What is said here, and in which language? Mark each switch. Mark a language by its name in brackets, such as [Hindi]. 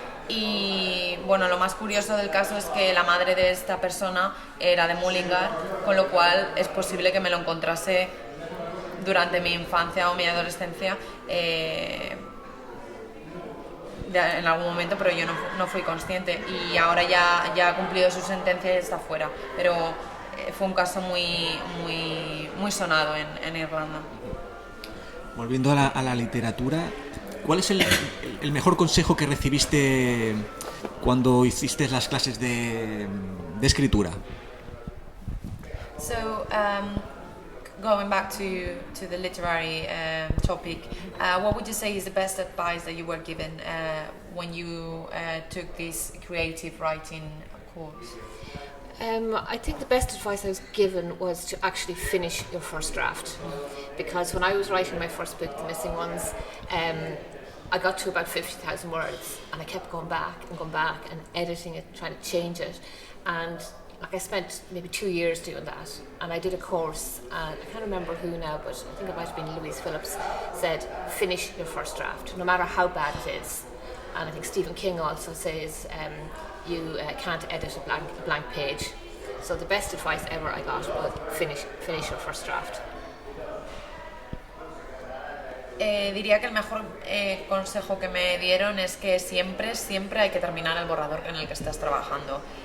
[Spanish] Y bueno, lo más curioso del caso es que la madre de esta persona era de Mullingar, con lo cual es posible que me lo encontrase durante mi infancia o mi adolescencia en algún momento, pero yo no fui consciente, y ahora ya ha cumplido su sentencia y está fuera, pero fue un caso muy sonado en Irlanda. Volviendo a la literatura, ¿cuál es el mejor consejo que recibiste cuando hiciste las clases de escritura? [English] So, going back to the literary topic, what would you say is the best advice that you were given when you took this creative writing course? I think the best advice I was given was to actually finish your first draft, because when I was writing my first book, The Missing Ones, I got to about 50,000 words, and I kept going back and editing it, trying to change it, and like I spent maybe 2 years doing that. And I did a course, and I can't remember who now, but I think it might have been Louise Phillips, said finish your first draft, no matter how bad it is. And I think Stephen King also says you can't edit a blank page. So the best advice ever I got was finish your first draft. [Spanish] Diría que el mejor consejo que me dieron es que siempre hay que terminar el borrador en el que estás trabajando.